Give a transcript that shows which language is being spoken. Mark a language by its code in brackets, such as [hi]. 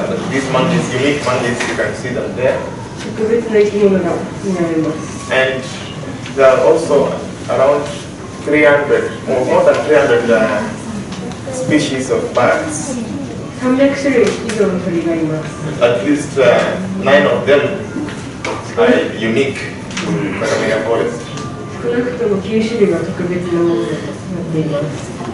[en] These monkeys, unique monkeys, you can see them there. [ja] 特別な生き物が見られます。 [en] And there are also around 300, or more than 300 species of birds. [ja] 300種類以上の鳥がいます。 [en] At least 9 of them are unique to Kakamega Forest. [ja] 少なくとも9種類が特別なものになっています。